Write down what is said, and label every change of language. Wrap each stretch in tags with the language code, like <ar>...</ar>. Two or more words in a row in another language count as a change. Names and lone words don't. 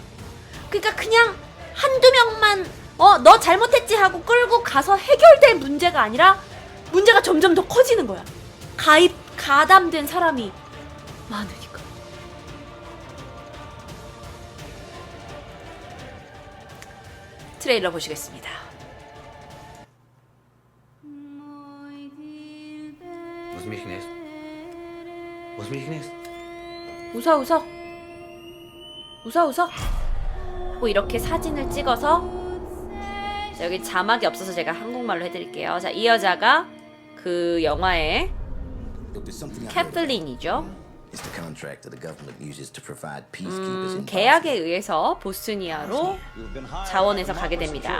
<ko>그러니까 그냥 한두 명만 너 잘못했지 하고 끌고 가서 해결될 문제가 아니라 문제가 점점 더 커지는 거야. 가담된 사람이 많으니까. 트레일러 보시겠습니다.</ko> <de>Was mich nicht. Was mich nicht.</de> <ko>웃어. 하고 이렇게 사진을 찍어서, 자, 여기 자막이 없어서 제가 한국말로 해드릴게요. 자, 이 여자가 그 영화의 캐틀린이죠. 계약에 의해서 보스니아로 자원해서 가게 됩니다.</ko>